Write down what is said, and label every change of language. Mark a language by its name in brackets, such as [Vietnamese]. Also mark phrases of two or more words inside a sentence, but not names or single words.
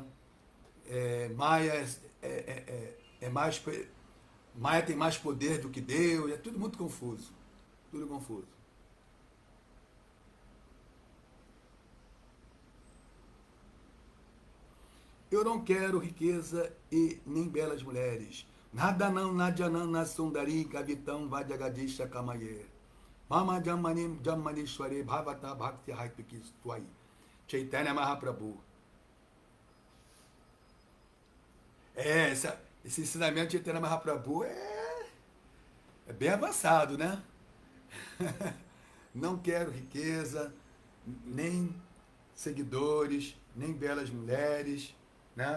[Portuguese] Maia mais, Maia tem mais poder do que Deus, é tudo muito confuso, tudo confuso. Eu não quero riqueza e nem belas mulheres. Nada não, [Sanskrit] न धनं न जनं न सुन्दरीं कवितां वा जगदीश कामये. मम जन्मनि जन्मनीश्वरे भवताद् भक्तिरहैतुकी त्वयि. [Portuguese] Chaitanya Mahaprabhu. Esse ensinamento de Chaitanya Mahaprabhu é bem avançado, né? Não quero riqueza, nem seguidores, nem belas mulheres, né?